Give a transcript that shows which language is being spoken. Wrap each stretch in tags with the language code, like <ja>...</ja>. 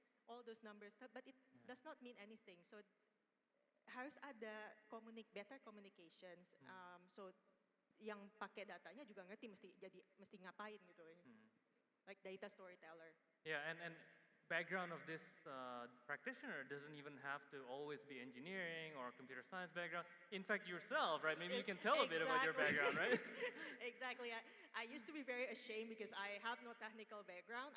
<en>All those numbers, but it does not mean anything.</en> <id>So harus ada</id> <en>better communications.</en> <id>So yang pakai datanya juga ngerti mesti ngapain gitu.</id> <en>Like data storyteller. Yeah, and background of this practitioner doesn't even have to always be engineering or computer science background. In fact, yourself, right? Maybe you can tell a bit about your background, right? Exactly. I used to be very ashamed because I have no technical background.</en>